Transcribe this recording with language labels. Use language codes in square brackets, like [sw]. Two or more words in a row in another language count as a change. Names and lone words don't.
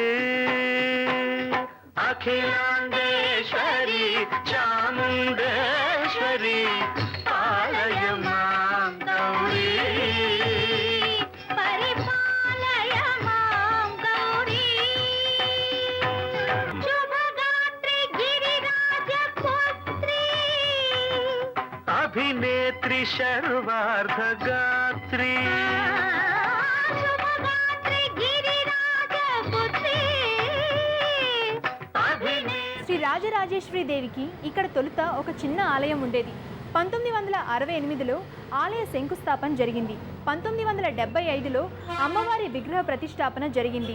[sa] अखिलांडेश्वरी चामुंडेश्वरी पालय मां गौरी परिपालय मां गौरी शुभगात्री गिरिराजपुत्री अभिनेत्री शर्वार्धगात्री [te] శ్రీ రాజరాజేశ్వరి దేవికి ఇక్కడ తొలుత ఒక చిన్న ఆలయం ఉండేది. 1968లో ఆలయ శంకుస్థాపన జరిగింది. 1975లో అమ్మవారి విగ్రహ ప్రతిష్టాపన జరిగింది.